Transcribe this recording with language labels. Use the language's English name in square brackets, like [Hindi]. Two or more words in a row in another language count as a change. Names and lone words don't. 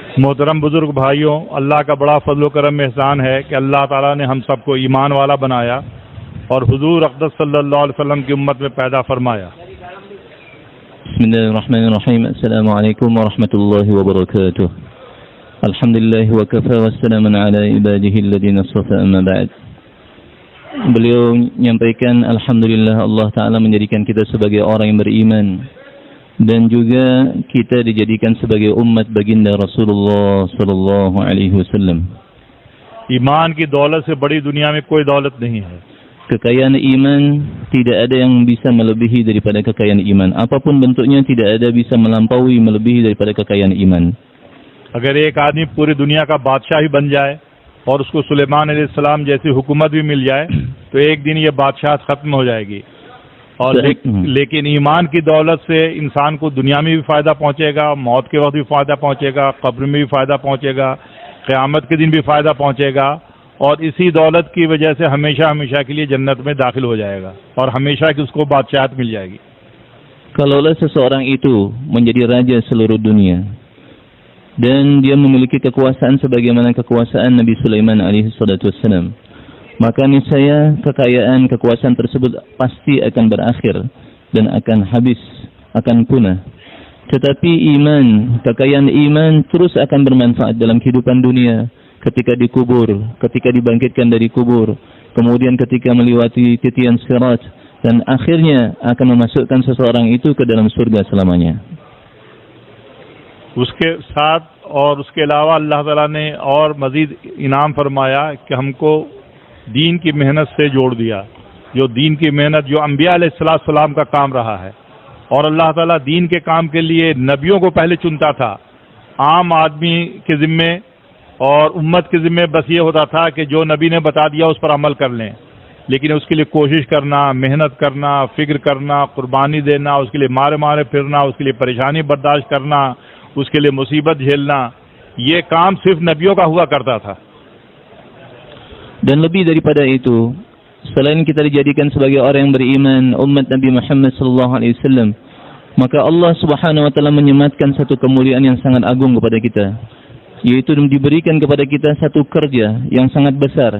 [Hindi] मोहतरम बुजुर्ग भाइयों, अल्लाह का बड़ा फजल करम एहसान है कि अल्लाह ताला ने हम सबको ईमान वाला बनाया और हुजूर अक़दस [Arabic] صلى الله عليه وسلم [Hindi] की उम्मत में पैदा फरमाया। [Arabic] بسم الله الرحمن الرحيم. السلام عليكم ورحمة الله وبركاته. الحمد لله وكفى وسلام على عباده الذين اصطفى، أما بعد. [Indonesian] Beliau menyampaikan alhamdulillah Allah Ta'ala menjadikan kita sebagai orang yang beriman dan juga kita dijadikan sebagai umat baginda Rasulullah [Arabic] صلى الله عليه وسلم. [Hindi] ईमान की दौलत से बड़ी दुनिया में कोई दौलत नहीं है। [Indonesian] Kekayaan iman tidak ada yang bisa melebihi daripada kekayaan iman. Apapun bentuknya tidak ada bisa melampaui melebihi daripada kekayaan iman. [Hindi] अगर एक आदमी पूरी दुनिया का बादशाह ही बन जाए और उसको सुलेमान अलैहिस्सलाम जैसी हुकूमत भी मिल जाए तो एक दिन ये बादशाह खत्म हो जाएगी। और लेकिन ईमान की दौलत से इंसान को दुनिया में भी फायदा पहुंचेगा, मौत के वक्त भी फायदा पहुंचेगा, कब्र में भी फायदा पहुंचेगा, क़यामत के दिन भी फायदा पहुंचेगा और इसी दौलत की वजह से हमेशा हमेशा के लिए जन्नत में दाखिल हो जाएगा और हमेशा की उसको बादशाहत मिल जाएगी। [Indonesian] Kalaulah seseorang itu menjadi raja seluruh dunia dan dia memiliki kekuasaan sebagaimana kekuasaan Nabi Sulaiman [Arabic] عليه الصلاة والسلام, [Indonesian] maka niscaya kekayaan kekuasaan tersebut pasti akan berakhir dan akan habis, akan punah. Tetapi iman, kekayaan iman terus akan bermanfaat dalam kehidupan dunia, ketika dikubur, ketika dibangkitkan dari kubur, kemudian ketika melewati titian sirat, dan akhirnya akan memasukkan seseorang itu ke dalam surga selamanya. [Hindi] उसके साथ और उसके अलावा अल्लाह ताला ने और मजीद इनाम फरमाया कि हमको दीन की मेहनत से जोड़ दिया। जो दीन की मेहनत जो अंबिया अलैहिस्सलाम का काम रहा है और अल्लाह ताला दीन के काम के लिए नबियों को पहले चुनता था। आम आदमी के ज़िम्मे और उम्मत के ज़िम्मे बस ये होता था कि जो नबी ने बता दिया उस पर अमल कर लें, लेकिन उसके लिए कोशिश करना, मेहनत करना, फिक्र करना, कुर्बानी देना, उसके लिए मारे मारे फिरना, उसके लिए परेशानी बर्दाश्त करना, उसके लिए मुसीबत झेलना, ये काम सिर्फ नबियों का हुआ करता था। [Indonesian] Dan lebih daripada itu, selain kita dijadikan sebagai orang yang beriman, umat Nabi Muhammad [Arabic] صلى الله عليه وسلم, [Indonesian] maka [Arabic] الله سبحانه وتعالى [Indonesian] menyematkan satu kemuliaan yang sangat agung kepada kita, yaitu diberikan kepada kita satu kerja yang sangat besar.